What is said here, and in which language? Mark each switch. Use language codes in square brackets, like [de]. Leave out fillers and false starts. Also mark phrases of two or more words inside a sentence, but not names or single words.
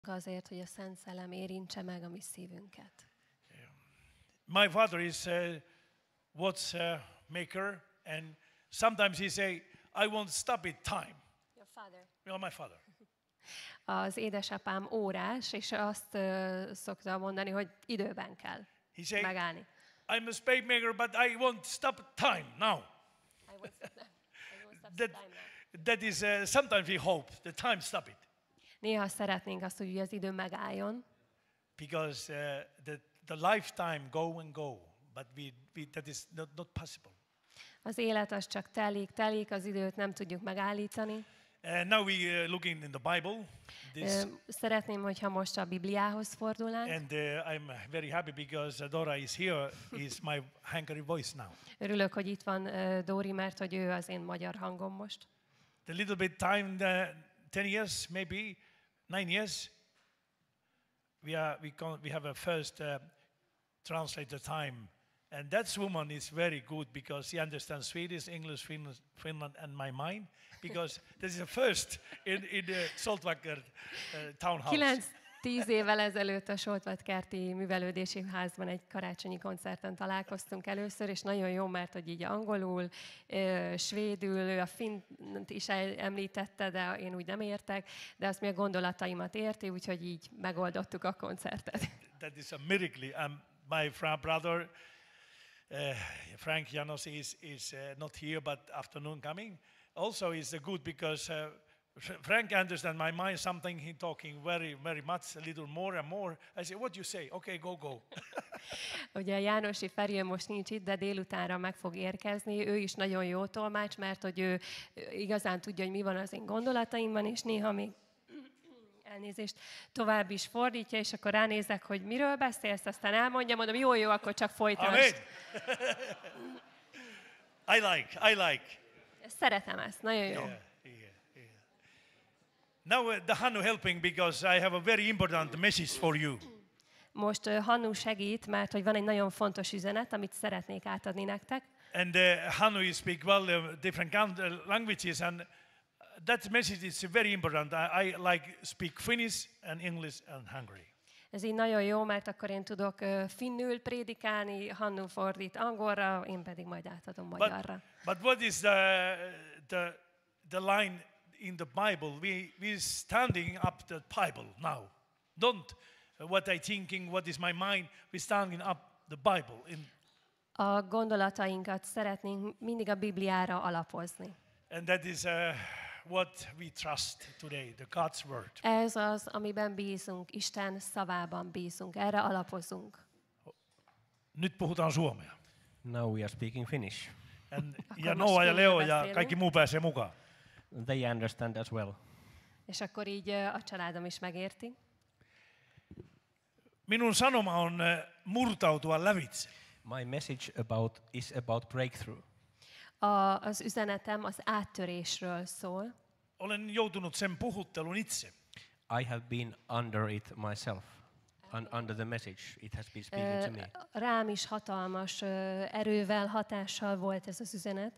[hu] azért, hogy a Szent Szellem érintse meg a mi szívünket. [en] My father is a watch maker, and sometimes he say, "I won't stop it time." Your father. My father. [hu] Az édesapám órás, és azt szokta mondani, hogy időben kell [en] He say, [hu] megállni. [en] "I'm a spade maker, but I won't stop time now." I won't stop time now. That is sometimes we hope the time stop it, [hu] Néha szeretnénk azt, hogy az idő megálljon, [en] because the lifetime go and go, but we that is not possible. [hu] az élet az csak telik, az időt nem tudjuk megállítani. [en] Now we looking in the Bible. [hu] Szeretném, hogyha most a Bibliához fordulnánk. [en] And I'm very happy because Dora is here. Is my Hungary voice now. [hu] Örülök, hogy itt van Dóri, mert hogy ő az én magyar hangom most. [en] The little bit time, 10 years, maybe 9 years. We have a first translator time, and that woman is very good because she understands Swedish, English, Finland, and my mind. Because this is the first in the Saltwacker townhouse. [hu] 9-10 évvel ezelőtt a Soltvatkerti művelődési házban egy karácsonyi koncerten találkoztunk először, és nagyon jó, mert hogy így angolul, svédül, ő a finnt is említette, de én úgy nem értek, de azt mi a gondolataimat érti, úgyhogy így megoldottuk a koncertet. [en] That is a miracle. My brother, Frank Janos is not here, but afternoon coming. Also is good because Frank understands my mind something. He talking very much, a little more and more. I say, what you say? Okay, go. [hu] Ugye Jánosi Feri most nincs itt, de délutánra meg fog érkezni. Ő is nagyon jó tolmács, mert hogy ő igazán tudja, hogy mi van az én gondolataimban, és néha még elnézést, tovább is fordítja, és akkor ránézek, hogy miről beszélsz, aztán elmondja, mondom, jó, akkor csak folytasd. [en] Amen. I like. [hu] Szeretem ezt, nagyon jó. [en] Yeah. Now the Hannu helping because I have a very important message for you. [hu] Most Hannu segít, mert hogy van egy nagyon fontos üzenet, amit szeretnék átadni nektek. [en] And Hannu is speak well different languages, and that message is very important. I like speak Finnish and English and Hungary. [hu] Ez így nagyon jó, mert akkor én tudok finnül prédikálni, Hannu fordít angolra, én pedig majd átadom magyarra. [en] But what is the line in the Bible? We standing up the Bible now. Don't what I thinking, what is my mind. We standing up the Bible. [hu] A gondolatainkat szeretnénk mindig a Bibliára alapozni. [en] And that is what we trust today, the God's word. [hu] Ez az, amiben bízunk, Isten szavában bízunk, erre alapozunk. [fi] Nyt puhutaan suomea. [en] Now we are speaking Finnish. [fi] Ja Noa ja Leo ja kaikki muu pääsee mukaan. [en] They understand as well. [hu] És akkor így a családom is megérti. [fi] Minun sanoma on murtautua lävitse. [en] My message is about breakthrough. [hu] Az üzenetem az áttörésről szól. [fi] Olen joutunut sen puhuttelun itse. [en] I have been under it myself. Under the message, it has been speaking to me. [hu] Rám is hatalmas erővel, hatással volt ez az üzenet.